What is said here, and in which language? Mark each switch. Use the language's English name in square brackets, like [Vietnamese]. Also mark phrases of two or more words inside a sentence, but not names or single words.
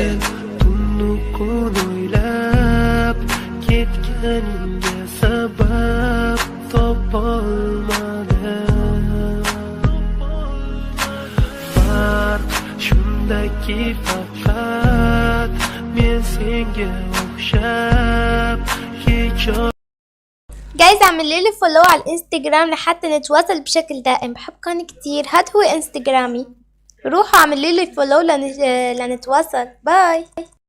[Uzbek] Tunni kun o'ylab ketganingga sabab topolmadim. Farq shundaki faqat men senga o'xshab hech. [Arabic] جايز اعملوا لي فولو على الانستجرام لحتى نتواصل بشكل دائم. بحبكم كتير. هاد هو انستجرامي، روحوا اعملوا لي فولو لنتواصل. باي.